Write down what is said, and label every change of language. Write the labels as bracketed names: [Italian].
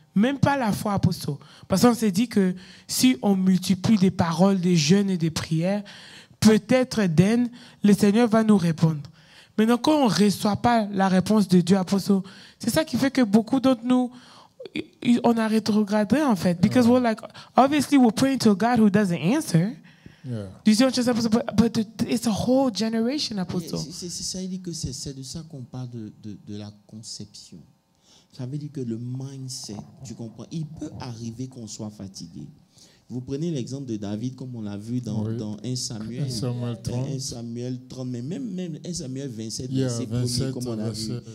[French] Même pas la foi, Apostle. Parce qu'on s'est dit que si on multiplie des paroles de jeûne et de prière, peut-être le Seigneur va nous répondre. Maintenant, quand on ne reçoit pas la réponse de Dieu, Apostle, c'est ça qui fait que beaucoup d'entre nous, on a rétrogradé en fait. [English] Because we're like, obviously we're praying to a God who doesn't answer. Do you see what you're saying? But it's a whole generation, Apostle. [French] Ça veut dire que c'est de ça qu'on parle de la conception. Ça veut dire que le mindset, tu comprends, il peut arriver qu'on soit fatigué. Vous prenez l'exemple de David, comme on l'a vu dans 1 Samuel 30. 1 Samuel 30, mais même 1 Samuel 27, verset 1er, comme on a vu.